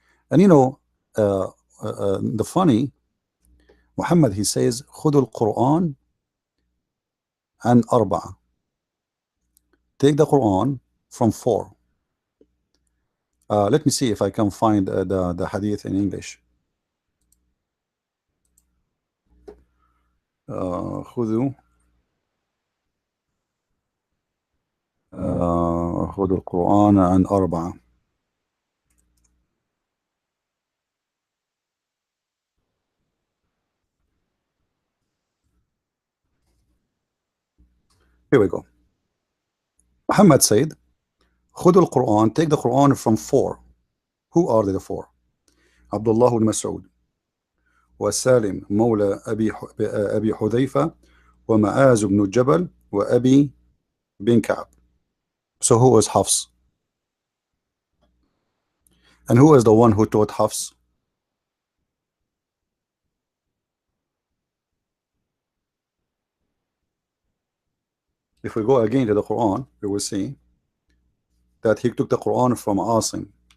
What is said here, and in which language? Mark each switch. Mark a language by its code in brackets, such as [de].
[en] And you know, the funny, Muhammad, he says, [ar] خذوا القرآن عن أربعة. [en] Take the Quran from four. Let me see if I can find the hadith in English. [ar] خذوا خذوا القرآن عن أربعة. [en] Here we go. Muhammad said, [ar] خذوا القرآن, [en] take the Quran from four. Who are the four? [ar] Abdullah ibn Mas'ud, وسالم مولى أبي حذيفة, ومعاذ بن جبل, وأبي بن كعب. [en] So who is Hafs? And who is the one who taught Hafs? If we go again to the Quran, we will see that he took the Quran from Asim.